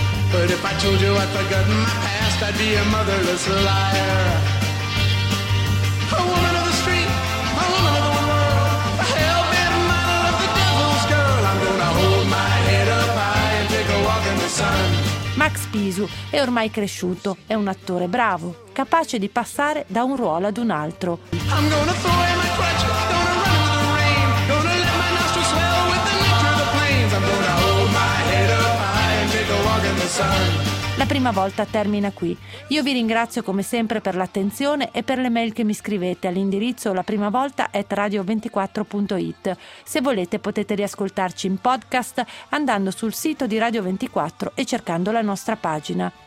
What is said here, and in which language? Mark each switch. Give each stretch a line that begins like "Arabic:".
English: But if I told you I'd forgotten my past, I'd be a motherless liar. A woman of the street, a woman of the world, a hell-bent model of the devil's girl. I'm gonna hold my head up high and take a walk in the sun.
Italian: Max Pisu è ormai cresciuto, è un attore bravo, capace di passare da un ruolo ad un altro.
English: I'm gonna throw in my crutch, gonna run into the rain, gonna let my nostrils swell with the nature of the plains. I'm gonna hold my head up high and take a walk in the sun.
Italian: La prima volta termina qui. Io vi ringrazio come sempre per l'attenzione e per le mail che mi scrivete all'indirizzo laprimavolta@radio24.it. Se volete potete riascoltarci in podcast andando sul sito di Radio 24 e cercando la nostra pagina.